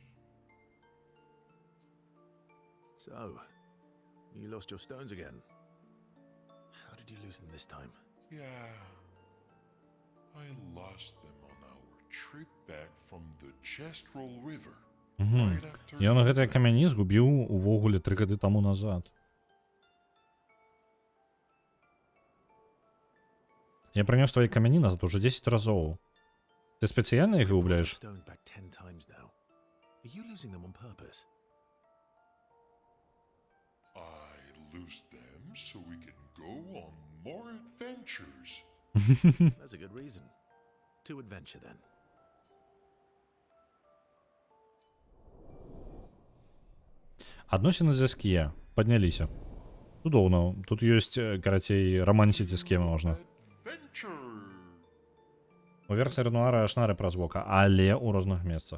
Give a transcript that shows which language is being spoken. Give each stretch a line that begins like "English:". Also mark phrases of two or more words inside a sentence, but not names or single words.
English: So, you lost your stones again. How did you lose them this time? Yeah, I lost them on our trip back from the Chestrel River. Right after
Belarusian: Ён гэтыя камяні згубіў увогуле 3 гады таму назад. Я прынёс твои камяні назад уже 10 разоў. Ты спецыяльна іх губляеш?
English: Stones back 10 times now. Are you losing them on purpose? I lose them so we can go on more adventures. That's a good reason. To adventure then.
Belarusian: Адносіны з Эскіе падняліся. Цудоўна. Тут ёсць, карацей, рамансіць з кем можна.
English: Adventure.
Belarusian: У версіі Ренуара шнары праз вока, але ў розных месцах.